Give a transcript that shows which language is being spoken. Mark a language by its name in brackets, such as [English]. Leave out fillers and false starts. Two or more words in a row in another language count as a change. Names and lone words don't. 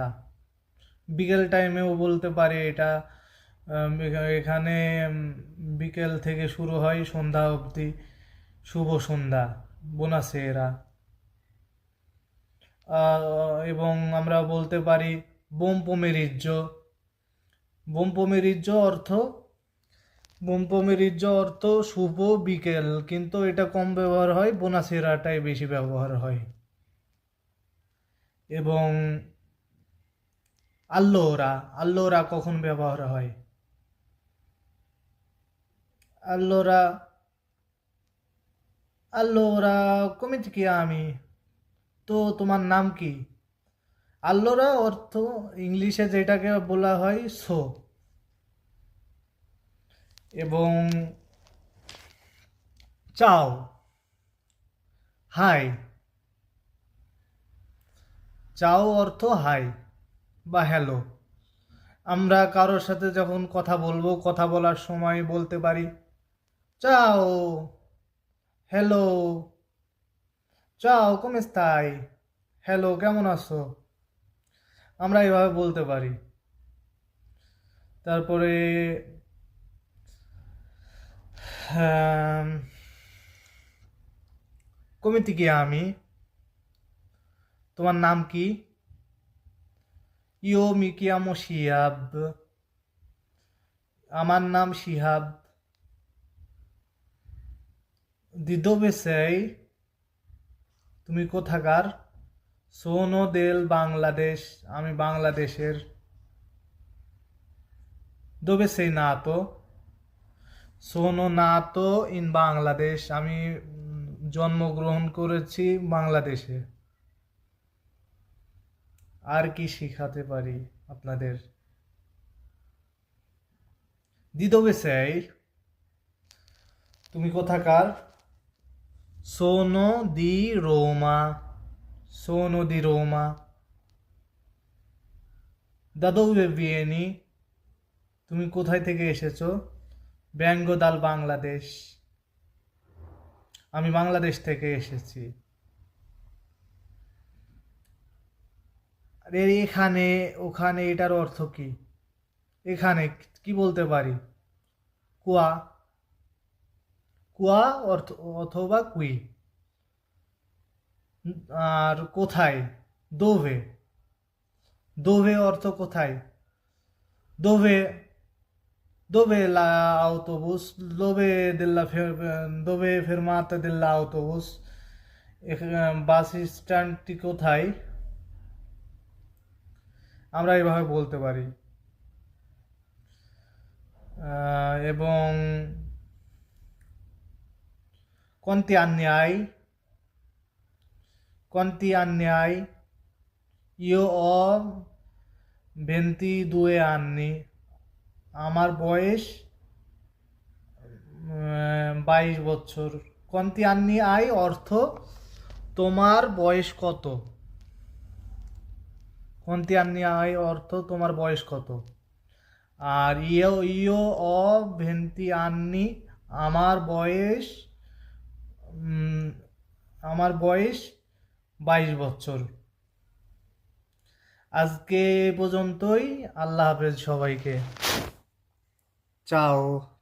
[Bangla] বিকেল টাইমেও বলতে পারে এটা। এখানে বিকেল থেকে শুরু হয় সন্ধ্যা অবধি। শুভ সন্ধ্যা, buonasera। এবং আমরা বলতে পারি [Italian] buon pomeriggio। buon pomeriggio [Bangla] অর্থ শুভ বিকেল, কিন্তু এটা কম ব্যবহার হয়, বোনাসেরাটাই বেশি ব্যবহার হয়। এবং allora কখন ব্যবহার হয়? [Italian] allora come ti chiami? [Bangla] তো তোমার নাম কি? allora অর্থ ইংলিশে যেটাকে বলা হয় সো। এবং চাও, হাই। চাও অর্থ হাই বা হ্যালো। আমরা কারোর সাথে যখন কথা বলবো, কথা বলার সময় বলতে পারি চাও, হ্যালো, চাও [Italian] come stai, [Bangla] হ্যালো কেমন আছো। আমরা এভাবে বলতে পারি। তারপরে [Italian] come ti chiami? [Bangla] তোমার নাম কি? [Italian] io mi chiamo শিহাব, [Bangla] আমার নাম শিহাব। [Italian] di dove sei? [Bangla] তুমি কোথাকার? [Italian] sono del Bangladesh, [Bangla] আমি বাংলাদেশের। [Italian] dove sei nato? sono nato in Bangladesh, [Bangla] আমি জন্মগ্রহণ করেছি বাংলাদেশে। আর কি শিখাতে পারি আপনাদের? [Italian] di dove sei? [Bangla] তুমি কোথাকার? [Italian] sono di Roma, sono di Roma। da dove vieni? [Bangla] তুমি কোথায় থেকে এসেছো? [Italian] vengo dal Bangladesh, [Bangla] আমি বাংলাদেশ থেকে এসেছি। আর এখানে ওখানে এটার অর্থ কি? এখানে কি বলতে পারি? কুয়া, কুয়া অর্থ অথবা কুই। আর কোথায়? দোভে, দোভে অর্থ কোথায়? [Italian] দোভে, dove l'autobus, dove fermata dell'autobus, [Bangla] বাস স্ট্যান্ডটি কোথায়? আমরা এভাবে বলতে পারি। [Italian] এবং quanti anni hai? quanti anni hai? io ho 22 anni, [Bangla] আমার বয়স 22 বছর। [Italian] quanti anni hai [Bangla] অর্থ তোমার বয়স কত? [Italian] quanti anni hai [Bangla] অর্থ তোমার বয়স কত? [Italian] আর io ho 20 anni, [Bangla] আমার বয়স 22 বছর। আজকে এ পর্যন্তই। আল্লাহ হাফেজ সবাইকে। চাও।